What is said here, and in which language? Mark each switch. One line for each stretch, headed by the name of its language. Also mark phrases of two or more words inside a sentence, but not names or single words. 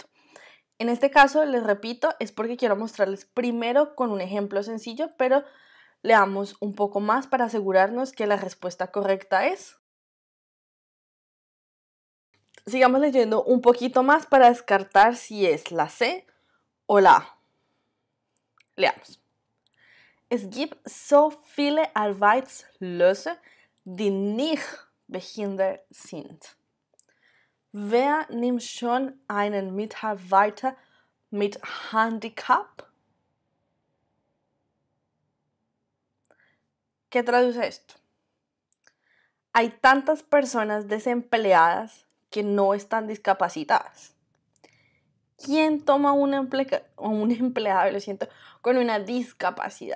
Spanish: En este caso, les repito, es porque quiero mostrarles primero con un ejemplo sencillo, pero leamos un poco más para asegurarnos que la respuesta correcta es. Sigamos leyendo un poquito más para descartar si es la C o la A. Leamos.
German: Es gibt so viele Arbeitslose, die nicht behindert sind. Wer nimmt schon einen Mitarbeiter mit Handicap?
Spanish: ¿Qué traduce esto? Hay tantas personas desempleadas que no están discapacitadas. ¿Quién toma un empleado, lo siento, con una discapacidad?